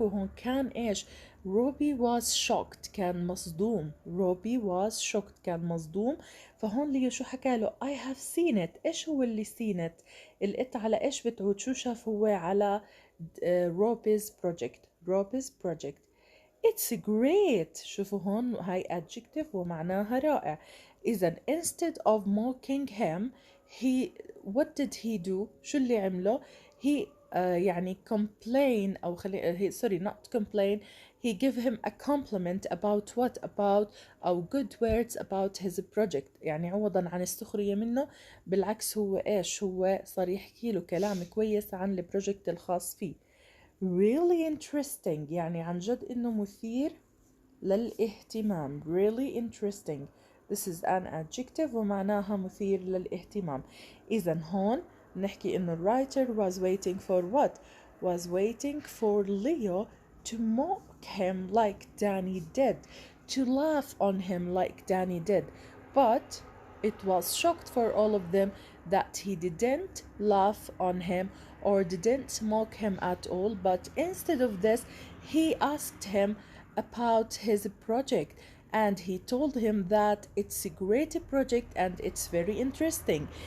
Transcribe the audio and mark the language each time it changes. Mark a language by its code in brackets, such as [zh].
[ar] وهون كان ايش [en] Robbie was shocked [ar] كان مصدوم. [en] Robbie was shocked [ar] كان مصدوم. فهون ليو شو حكاله [en] I have seen it. [ar] ايش هو اللي [en] seen it؟ [ar] الات على ايش بتعود؟ شو شاف هو على [en] Robbie's project. It's great. [ar] شوفوا هون هاي adjective ومعناها رائع. [en] إذا instead of mocking him what did he do؟ [ar] شو اللي عمله؟ [en] he يعني complain أو not complain. He gave him a compliment about what? About أو good words about his project. [ar] يعني عوضا عن السخرية منه بالعكس هو إيش؟ هو صار يحكي له كلام كويس عن البروجكت الخاص فيه. [en] really interesting [ar] يعني عن جد إنه مثير للاهتمام. [en] really interesting. This is an adjective [ar] ومعناها مثير للاهتمام. إذا هون نحكي إنه [en] writer was waiting for what? was waiting for Leo to mock him like Danny did, to laugh on him like Danny did, but it was shocked for all of them that he didn't laugh on him or didn't mock him at all, but instead of this he asked him about his project and he told him that it's a great project and it's very interesting.